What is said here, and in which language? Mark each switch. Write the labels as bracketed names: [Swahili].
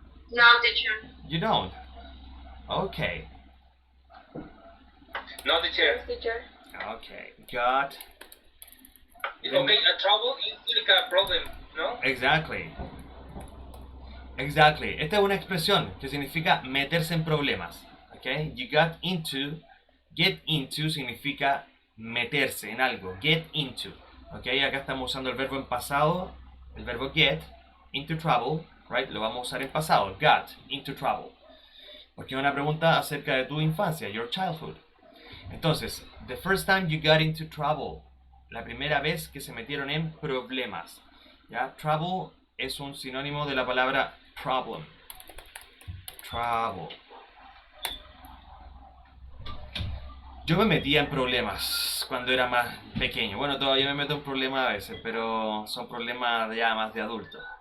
[English] No, teacher. You don't? Okay. No, teacher. Yes, teacher. Okay. Got. Okay, a trouble is like a problem, no? Exactly. Exactly. [Spanish] Esta es una expresión que significa meterse en problemas. [English] Okay? You got into. Get into [Spanish] significa meterse en algo. [English] Get into. Okay? [Spanish] Acá estamos usando el verbo en pasado. El verbo get. [English] Into trouble. Right? [Spanish] Lo vamos a usar en pasado. [English] Got into trouble. [Spanish] Porque es una pregunta acerca de tu infancia. [English] Your childhood. Entonces, the first time you got into trouble. [Spanish] La primera vez que se metieron en problemas. ¿Ya? Trouble es un sinónimo de la palabra problem. Trouble. Yo me metía en problemas cuando era más pequeño. Bueno, todavía me meto en problemas a veces, pero son problemas ya más de adulto.